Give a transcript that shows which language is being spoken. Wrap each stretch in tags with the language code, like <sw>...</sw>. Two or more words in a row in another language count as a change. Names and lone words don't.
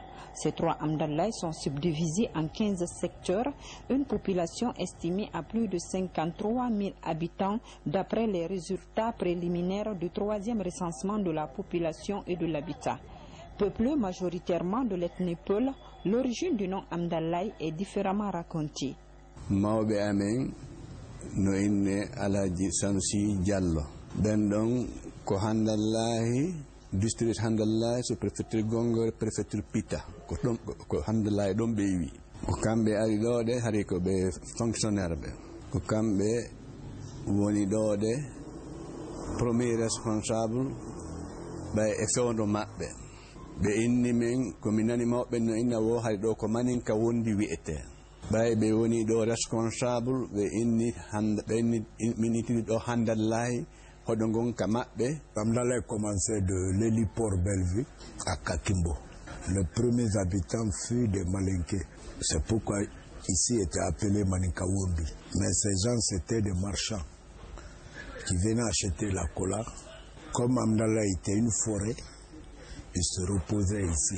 <fr>Ces 3 Amdanlaye sont subdivisés en 15 secteurs, une population estimée à plus de 53 000 habitants d'après les résultats préliminaires du 3e recensement de la population et de l'habitat. Peuplé majoritairement de l'ethnie Peul, l'origine du nom Amdanlaye est différemment racontée.</fr> <ff>Mawbe amen no inne Alaji Sanusi Diallo. Ben ko Hamdallahi district Hamdallahi so préfecture Gongor préfecture Pita ko Hamdallahi ɗon ɓe wi ko kamɓe ari ɗo de hari ko ɓe fonctionnaire ɓe ko kamɓe woni ɗo de</ff> <fr>premier responsable</fr> <ff>ɓay e fewndo maɓɓe ɓe inni men komi nani mawɓe no inna wo hari ɗo ko maninka wondi wi'ete ɓay ɓe woni ɗo responsable ɓe inni min itini ɗo Hamdallahi.</ff> <fr>Amdanlaye commençait de l'héliport Bellevue à Kakimbo. Les premiers habitants furent des Malinké. C'est pourquoi ici était appelé Maninkawombi. Mais ces gens, c'était des marchands qui venaient acheter la cola. Comme Amdanlaye était une forêt, ils se reposaient ici.</fr>